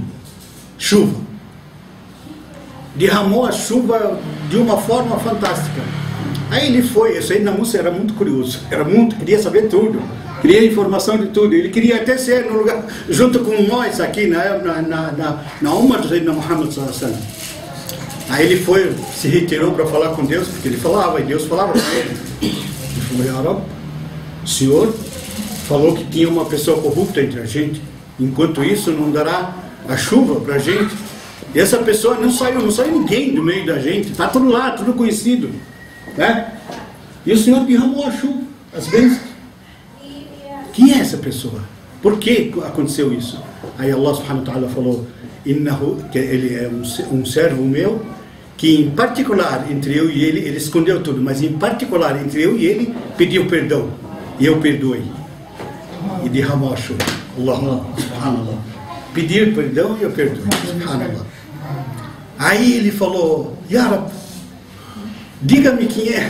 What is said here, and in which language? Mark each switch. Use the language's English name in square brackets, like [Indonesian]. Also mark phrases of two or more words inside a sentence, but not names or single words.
[Portuguese] Chuva. Derramou a chuva de uma forma fantástica. Aí ele foi, esse aí na música era muito curioso, queria saber tudo, queria informação de tudo. Ele queria até ser no lugar, junto com nós aqui na Ummah do Sayyidina Muhammad [Arabic] صلى الله عليه وسلم. [Portuguese] Aí ele foi, se retirou para falar com Deus, porque ele falava, e Deus falava com ele. Ele falou: [Arabic] يا رب, [Portuguese] o Senhor falou que tinha uma pessoa corrupta entre a gente, enquanto isso não dará a chuva para a gente. E essa pessoa não saiu ninguém do meio da gente, está tudo lá, tudo conhecido. Né? E o Senhor derramou a chuva, as bênçãos. Quem é essa pessoa? Por que aconteceu isso? Aí [Arabic] الله سبحانه وتعالى [Portuguese] falou: que ele é um servo meu, que em particular entre eu e ele escondeu tudo, mas em particular entre eu e ele pediu perdão, e eu perdoei, e derramou a chuva. [Arabic] الله، سبحان الله. [Portuguese] Pedir perdão e eu perdoei, subhanallah. Aí ele falou: [Arabic] يا رب, [Portuguese] diga-me quem é.